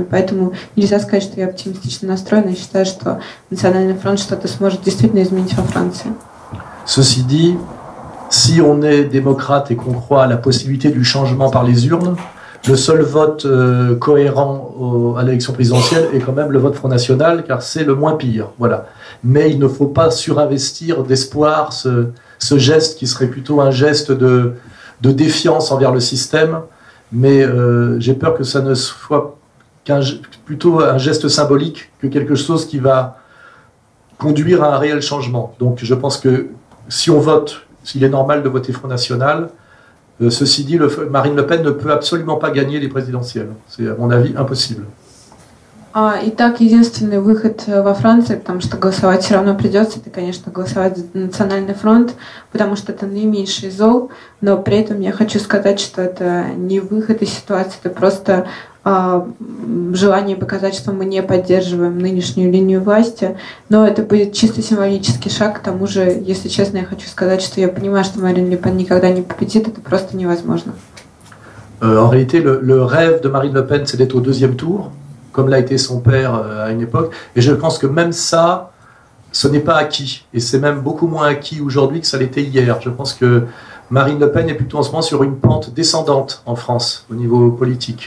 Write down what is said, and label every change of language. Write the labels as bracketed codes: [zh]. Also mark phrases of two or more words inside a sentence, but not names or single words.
[ru] Поэтому нельзя сказать, что я оптимистично настроена, и считаю, что Национальный фронт что-то сможет действительно изменить во Франции. [fr] Ceci dit, si on est démocrate et qu'on croit à la possibilité du changement par les urnes, le seul vote cohérent à l'élection présidentielle est quand même le vote Front National, car c'est le moins pire. Voilà. Mais il ne faut pas surinvestir d'espoir ce geste qui serait plutôt un geste de défiance envers le système, mais j'ai peur que ça ne soit plutôt un geste symbolique que quelque chose qui va conduire à un réel changement. Donc je pense que si on vote, s'il est normal de voter Front National, ceci dit, Marine Le Pen ne peut absolument pas gagner les présidentielles. C'est à mon avis impossible. [ru] Итак, единственный выход во Франции, потому что голосовать все равно придется, это, конечно, голосовать за Национальный фронт, потому что это наименьший зол, но при этом я хочу сказать, что это не выход из ситуации, это просто желание показать, что мы не поддерживаем нынешнюю линию власти, но это будет чисто символический шаг. К тому же, если честно, я хочу сказать, что я понимаю, что Марин Ле Пен никогда не победит, это просто невозможно. [fr] En réalité, le rêve de Marine Le Pen, c'est d'être au deuxième tour, comme l'a été son père à une époque. Et je pense que même ça, ce n'est pas acquis. Et c'est même beaucoup moins acquis aujourd'hui que ça l'était hier. Je pense que Marine Le Pen est plutôt en ce moment sur une pente descendante en France, au niveau politique.